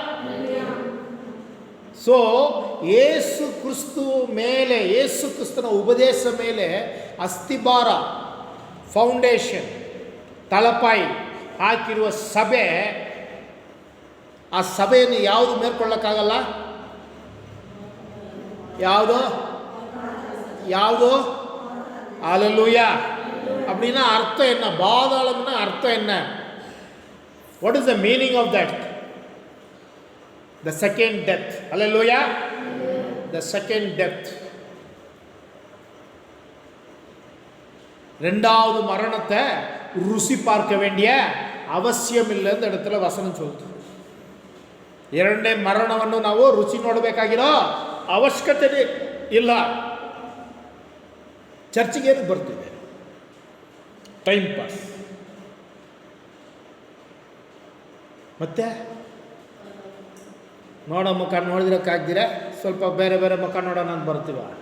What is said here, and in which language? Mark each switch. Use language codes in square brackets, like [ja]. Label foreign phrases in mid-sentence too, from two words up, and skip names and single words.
[kn] ಸೊ ಯೇಸು ಕ್ರಿಸ್ತನ ಉಪದೇಶ ಮೇಲೆ ಅಸ್ಥಿಭಾರ, ಫೌಂಡೇಶನ್, ತಳಪಾಯಿ ಹಾಕಿರುವ ಸಭೆ, ಆ ಸಭೆಯನ್ನು ಯಾವುದು ಮೇಲ್ಕೊಳ್ಳೋಕ್ಕಾಗಲ್ಲ? ಯಾವುದು? ಹಲ್ಲೆಲೂಯಾ. [ta] அப்படின்னா அர்த்தம் என்ன? பாதாளம்னா அர்த்தம் என்ன? [en] What is the meaning of that? The second death. Hallelujah. The second death. [ta] ரெண்டாவது மரணத்தை ருசி பார்க்க வேண்டிய அவசியம் இல்லை ಅಂತ இடத்துல ವಚನ சொல்லுது. [kn] ಎರಡನೇ ಮರಣವನ್ನು ನಾವು ರುಚಿ ನೋಡಬೇಕಾಗಿರೋ ಅವಶ್ಯಕತೆ ಇಲ್ಲ. ಚರ್ಚಿಗೆ ಏನು ಬರ್ತಿದೆ? [en] time pass. [kn] ಮತ್ತೆ ನೋಡೋ ಮುಖ ನೋಡಿದ್ರಕ್ಕಾಗ್ದಿರ ಸ್ವಲ್ಪ ಬೇರೆ ಬೇರೆ ಮುಖ ನೋಡೋಣ ಅಂತ ಬರ್ತೀವ?